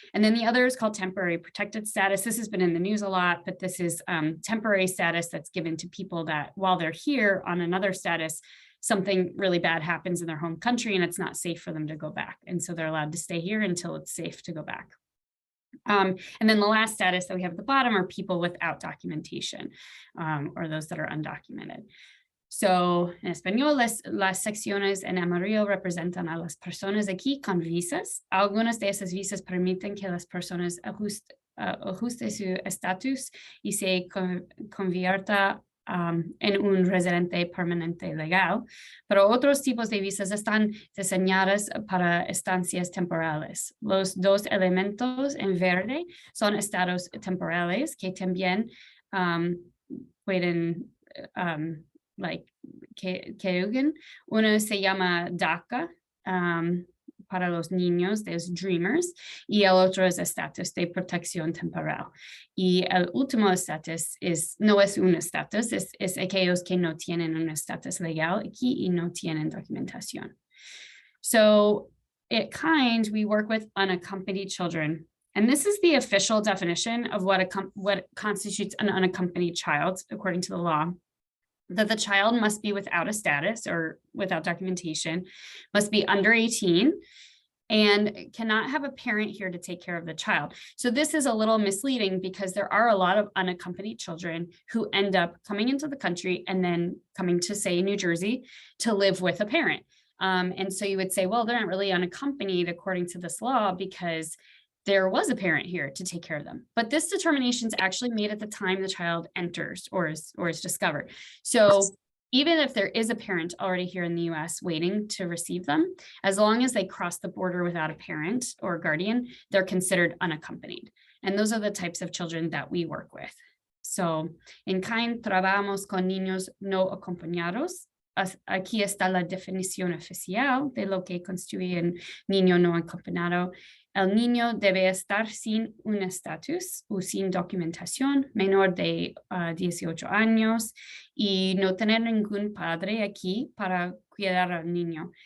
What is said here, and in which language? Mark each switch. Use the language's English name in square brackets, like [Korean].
[English] And then the other is called temporary protected status. This has been in the news a lot, but this is temporary status that's given to people that while they're here on another status, something really bad happens in their home country and it's not safe for them to go back. And so they're allowed to stay here until it's safe to go back. And then the last status that we have at the bottom are people without documentation, or those that are undocumented. [Spanish] So, en español, las secciones en amarillo representan a las personas aquí con visas. Algunas de esas visas permiten que las personas ajusten su estatus y se convierta en un residente permanente legal, pero otros tipos de visas están diseñadas para estancias temporales. Los dos elementos en verde son estados temporales que también pueden, que uno se llama DACA, para los niños, de los Dreamers, y el otro es estatus de protección temporal. Y el último estatus no es un estatus, es aquellos que no tienen un estatus legal aquí y no tienen documentación. [English] So at KIND, we work with unaccompanied children. And this is the official definition of what constitutes an unaccompanied child, according to the law. That the child must be without a status or without documentation, must be under 18, and cannot have a parent here to take care of the child. So this is a little misleading because there are a lot of unaccompanied children who end up coming into the country and then coming to, say, New Jersey to live with a parent. And so you would say, well, they're not really unaccompanied according to this law because there was a parent here to take care of them. But this determination is actually made at the time the child enters or is discovered. So even if there is a parent already here in the US waiting to receive them, as long as they cross the border without a parent or guardian, they're considered unaccompanied. And those are the types of children that we work with. [Spanish] So en KIND trabajamos con niños no acompañados. Aquí está la definición oficial de lo que constituye un niño no acompañado. El niño debe estar sin un estatus o sin documentación, menor de 18 años y no tener ningún padre aquí para cuidar al niño.